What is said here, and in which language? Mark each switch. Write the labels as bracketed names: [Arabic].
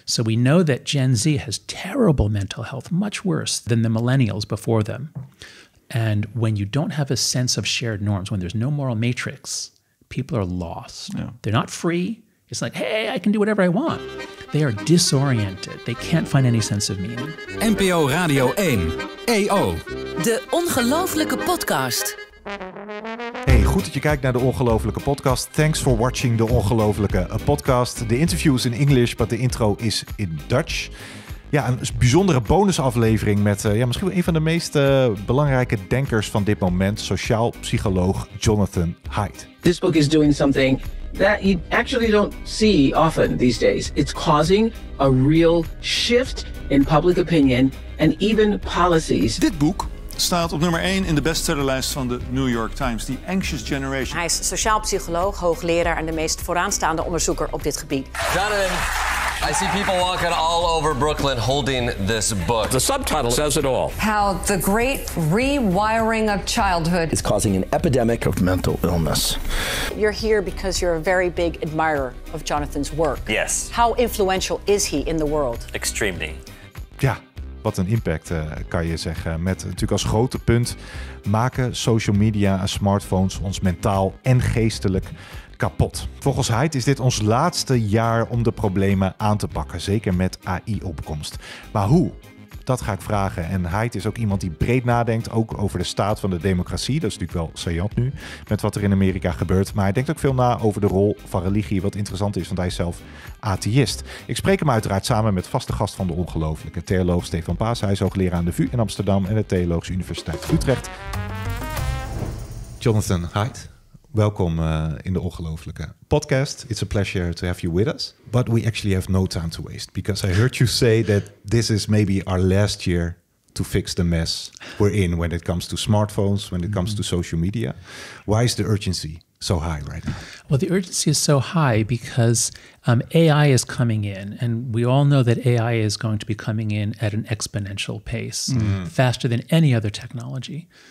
[English] So we know that Gen Z has terrible mental health, much worse than the millennials before them. And when you don't have a sense of shared norms, when there's no moral matrix, people are lost. Yeah. They're not free. It's like, hey, I can do whatever I want. They are disoriented. They can't find any sense of meaning. [Dutch] NPO Radio 1, EO. De Ongelooflijke Podcast. Hey, goed dat je kijkt naar de Ongelooflijke Podcast. [English] Thanks for watching de Ongelooflijke Podcast. De interview is in English, but de intro is in Dutch. [Dutch] Ja, een bijzondere bonusaflevering met misschien wel een van de meest belangrijke denkers van dit moment, sociaal-psycholoog Jonathan Haidt. [English] This book is doing something that you actually don't see often these days. It's causing a real shift in public opinion and even policies. [Dutch] Dit boek staat op nummer 1 in de bestsellerlijst van de New York Times, The Anxious Generation. Hij is sociaal-psycholoog, hoogleraar en de meest vooraanstaande onderzoeker op dit gebied. [English] Jonathan, I see people walking all over Brooklyn holding this book. The subtitle says it all. How the great rewiring of childhood is causing an epidemic of mental illness. You're here because you're a very big admirer of Jonathan's work. Yes. How influential is he in the world? Extremely. [Dutch] Ja, wat een impact kan je zeggen. Met natuurlijk als grote punt maken social media en smartphones ons mentaal en geestelijk kapot. Volgens Haidt is dit ons laatste jaar om de problemen aan te pakken. Zeker met AI-opkomst. Maar hoe? Dat ga ik vragen. En Haidt is ook iemand die breed nadenkt, ook over de staat van de democratie. Dat is natuurlijk wel saillant nu, met wat er in Amerika gebeurt. Maar hij denkt ook veel na over de rol van religie, wat interessant is, want hij is zelf atheïst. Ik spreek hem uiteraard samen met vaste gast van de Ongelooflijke, theoloog Stefan Paas. Hij is hoogleraar aan de VU in Amsterdam en de Theologische Universiteit Utrecht. Jonathan Haidt. Welkom in de Ongelooflijke Podcast. [English] It's a pleasure to have you with us. But we actually have no time to waste, because I heard you say that this is maybe our last year to fix the mess we're in when it comes to smartphones, when it comes to social media. Why is the urgency so high right now? Well, the urgency is so high because AI is coming in, and we all know that AI is going to be coming in at an exponential pace, faster than any other technology.